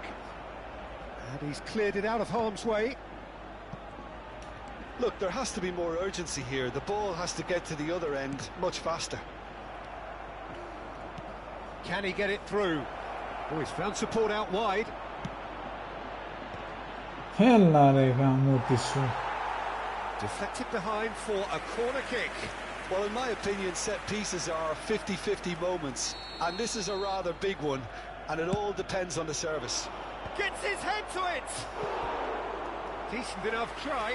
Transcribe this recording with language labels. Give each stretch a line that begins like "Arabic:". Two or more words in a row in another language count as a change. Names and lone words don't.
English: And he's cleared it out of harm's way. Look, there has to be more urgency here. The ball has to get to the other end much faster. Can he get it through? Oh, he's found support out wide.
Greek: Έλα ρε γαμώτη σου.
English: Deflected behind for a corner kick. Well, in my opinion, set pieces are 50-50 moments, and this is a rather big one, and it all depends on the service. Gets his head to it! Decent enough try.